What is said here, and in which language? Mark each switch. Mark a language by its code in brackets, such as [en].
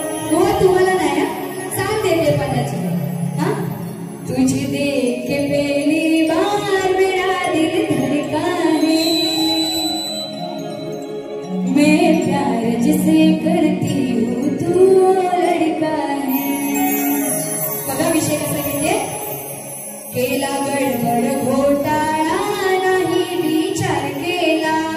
[mr] बुवा तुम्हाला नाही चाल देते पदाची. [hi] हा तुझे देख के पहली बार मेरा दिल धड़का है, मैं प्यार जिसे करती हूँ तू लड़का है. [mr] बघा विषय कसा घेते, केला गडबड घोटाळा नाही विचार केला.